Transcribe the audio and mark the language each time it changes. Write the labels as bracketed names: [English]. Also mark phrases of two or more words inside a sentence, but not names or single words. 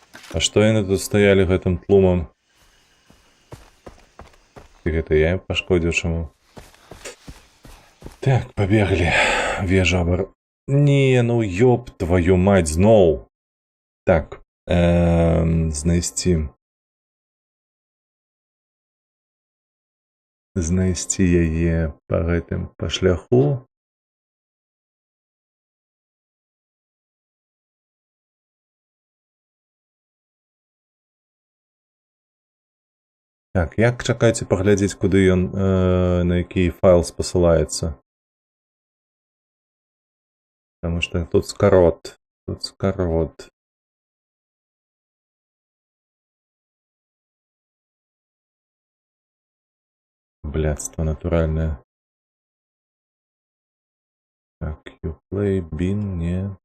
[Belarusian] А што яны тут стаялі гэтым тлумам? І гэта я ім пашкодзіў чаму? Так, пабеглі. Вежа Не, [Russian] ну ёб твою мать, [Belarusian] зноў. Так, знайсці. Знайсці яе па гэтым, па шляху. Так, як чакайце паглядзець, куды ён, на які файл спасылаецца? [Russian] Потому что тут скарот. Тут скарот. Блядство натуральное. [Belarusian] Так, Uplay, bin, не.